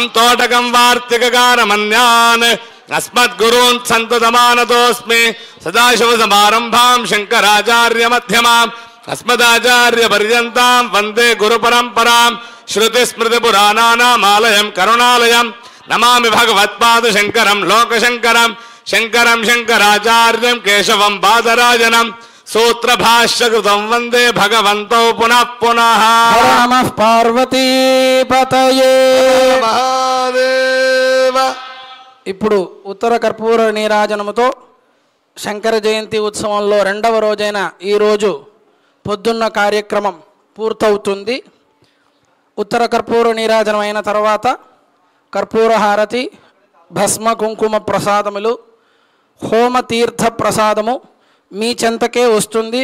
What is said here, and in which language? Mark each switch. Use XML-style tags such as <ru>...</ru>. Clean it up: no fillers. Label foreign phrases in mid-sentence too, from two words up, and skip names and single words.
<sa>तोटकं वार्तिककारमन्यान् अस्मद्गुरून् सन्ततमानतोऽस्मि सदाशिवसमारम्भां शङ्कराचार्यमध्यमाम् अस्मदाचार्यपर्यन्तां वन्दे गुरुपरम्परां श्रुतिस्मृतिपुराणानामालयं करुणालयं नमामि भगवत्पादशङ्करं लोकशङ्करं शङ्करं शङ्कराचार्यं केशवं बादरायणं सूत्रभाष्यकृतं वन्दे भगवन्तौ पुनः पुनः नमः పార్వతీపతయే महादेव</sa> <te>ఇప్పుడు ఉత్తర కర్పూర నీరాజనముతో శంకర జయంతి ఉత్సవంలో రెండవ రోజైన ఈరోజు పొద్దున్న కార్యక్రమం పూర్తవుతుంది. ఉత్తర కర్పూర నీరాజనం అయిన తర్వాత కర్పూర హారతి, భస్మ కుంకుమ ప్రసాదములు, హోమతీర్థ ప్రసాదము మీ చెంతకే వస్తుంది.</te>